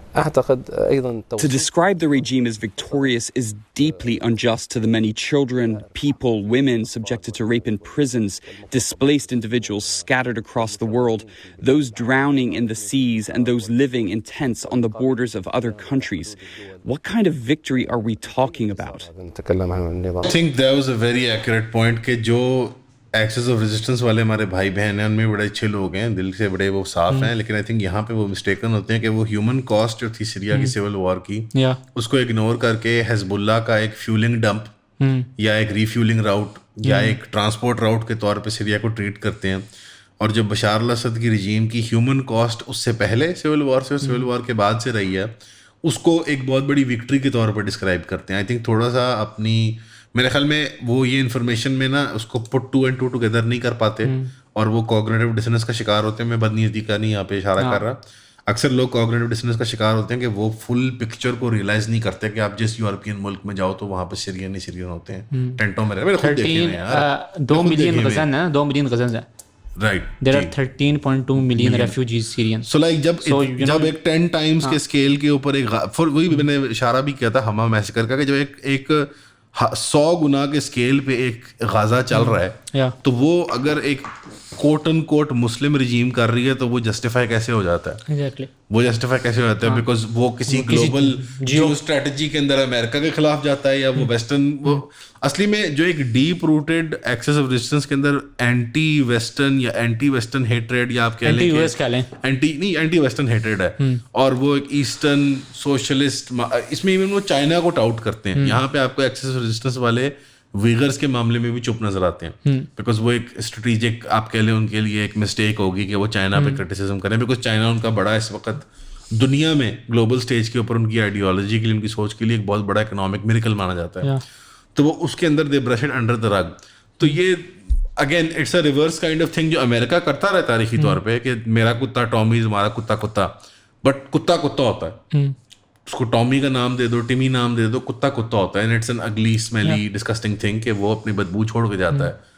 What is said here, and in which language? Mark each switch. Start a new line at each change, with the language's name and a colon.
English: To describe the regime as victorious is deeply unjust to the many children, people, women subjected to rape in prisons, displaced individuals scattered across the world, those drowning in the seas, and those living in tents on the borders of other countries. What kind of victory are we talking about? I think that was a very accurate point
Urdu: کہ جو Axis of resistance والے ہمارے بھائی بہن ہیں ان میں بڑے اچھے لوگ ہیں, دل سے بڑے وہ صاف ہیں, لیکن آئی تھنک یہاں پہ وہ مسٹیکن ہوتے ہیں کہ وہ ہیومن کاسٹ جو تھی سیریا کی سول وار کی, اس کو اگنور کر کے حزب اللہ کا ایک فیولنگ ڈمپ یا ایک ریفیولنگ راؤٹ یا ایک ٹرانسپورٹ راؤٹ کے طور پہ سیریا کو ٹریٹ کرتے ہیں. اور جو بشار الاسد کی رجیم کی ہیومن کاسٹ اس سے پہلے سول وار سے, سول وار کے بعد سے رہی ہے, اس کو ایک بہت بڑی وکٹری کے طور پر ڈسکرائب کرتے ہیں. آئی تھنک تھوڑا سا اپنی, میرے خیال میں وہ یہ انفارمیشن میں نا اس کو پٹ 2 and 2 ٹوگیدر نہیں کر پاتے, اور وہ کوگنیٹو ڈسنس کا شکار ہوتے ہیں. میں بدنیتی کا نہیں یہاں پہ اشارہ کر رہا, اکثر لوگ کوگنیٹو ڈسنس کا شکار ہوتے ہیں کہ وہ فل پکچر کو ریئلائز نہیں کرتے کہ آپ جس یورپین ملک میں جاؤ تو وہاں پہ سیرین ہی سیرین ہوتے ہیں, ٹینٹوں میں رہے. 2 ملین غزن ہے, 2 ملین غزن ہے.
English: Right. There are 13.2 million refugees Syrians.
Urdu: So like جب ایک 10 times کے اسکیل کے اوپر ایک, وہی میں نے اشارہ بھی کیا تھا ہما میسیکر کا, کہ جو ایک 100 گنا کے اسکیل پہ ایک غازہ چل رہا ہے, تو وہ اگر ایک کوٹ ان کوٹ مسلم رجیم کر رہی ہے تو وہ جسٹیفائی کیسے ہو جاتا ہے, وہ جسٹیفائی کیسے ہو جاتا ہے, بیکاز وہ کسی گلوبل جیو اسٹریٹجی کے اندر امریکہ کے خلاف جاتا ہے, یا وہ ویسٹرن, وہ اصلی میں جو ایک deep rooted Axis of resistance کے اندر اینٹی ویسٹرن یا اینٹی ویسٹرن ہیٹریڈ, یا آپ کہہ لیں اینٹی ویسٹرن ہیٹریڈ ہے, اور وہ ایک ایسٹرن سوشلسٹ, اس میں ایون وہ چائنا کو ٹاؤٹ کرتے ہیں. یہاں پہ آپ کو ایکسس آف ریزسٹنس والے ویگرس کے معاملے میں بھی چپ نظر آتے ہیں, بیکاز وہ ایک اسٹریٹجک آپ کہہ لیں ان کے لیے ایک مسٹیک ہوگی کہ وہ چائنا پہ کرٹیسزم کریں, بیکاز چائنا ان کا بڑا اس وقت دنیا میں گلوبل اسٹیج کے اوپر ان کی آئیڈیالوجی کے لیے, ان کی سوچ کے لیے ایک بہت بڑا اکنامک میریکل مانا جاتا ہے. تو وہ اس کے اندر دے برش اٹ انڈر دا رگ. تو یہ again it's a reverse kind of thing جو امریکہ کرتا رہا ہے تاریخی طور پہ, کہ میرا کتا ٹامی, تمہارا کتا کتا, بٹ کتا کتا ہوتا ہے, اس کو ٹامی کا نام دے دو, ٹیمی نام دے دو, کتا کتا ہوتا ہے. اینڈ اٹس این اگلی اسمیلی ڈسکسٹنگ تھنگ کہ وہ اپنی بدبو چھوڑ کے جاتا ہے.